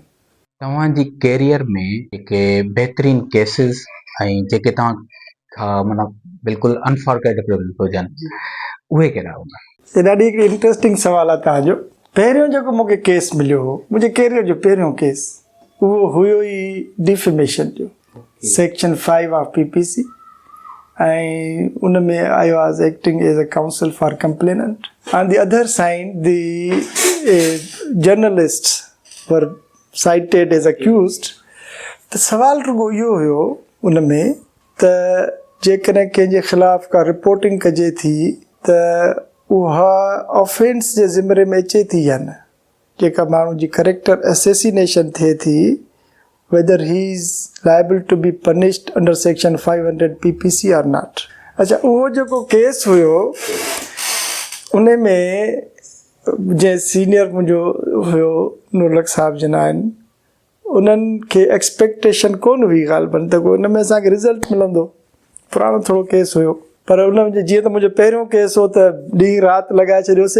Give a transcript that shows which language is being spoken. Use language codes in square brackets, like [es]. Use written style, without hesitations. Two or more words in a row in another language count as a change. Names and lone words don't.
[sd] तव्हांजी कैरियर में जेके बहितरीन केसिस ऐं जेके तव्हां खां माना बिल्कुलु अनफॉरगेटेबल हुजनि, उहे कहिड़ा हूंदा? हे ॾाढी हिकिड़ी इंट्रस्टिंग सुवालु आहे तव्हांजो। पहिरियों जेको मूंखे केस मिलियो हो, मुंहिंजे कैरियर जो पहिरियों केस, उहो हुयो ई डिफेमेशन जो, [en] section 5 of PPC, [sd] ऐं उन में [en] I was acting as a counsel for complainant. On the other side the journalists were cited as accused. [sd] त सवाल रुगो इहो हुयो उन में त जेकॾहिं कंहिंजे ख़िलाफ़ का रिपोर्टिंग कजे थी त उहा ऑफेंस जे ज़िमरे में अचे थी या न, जेका माण्हू जी [en] character assassination [sd] थिए थी, [en] whether he is liable to be punished under section 500 PPC or not। [sd] अच्छा, उहो जेको केस हुयो उन में जे सीनियर मुंहिंजो हुयो नूरलक साहब जना आहिनि, उन्हनि खे एक्सपेक्टेशन कोन हुई ग़ालिबन त हुन में असांखे रिज़ल्ट मिलंदो। पुराणो थोरो केस हुयो, पर उन में जीअं त मुंहिंजो पहिरियों केस हो त ॾींहुं राति लॻाए छॾियोसीं।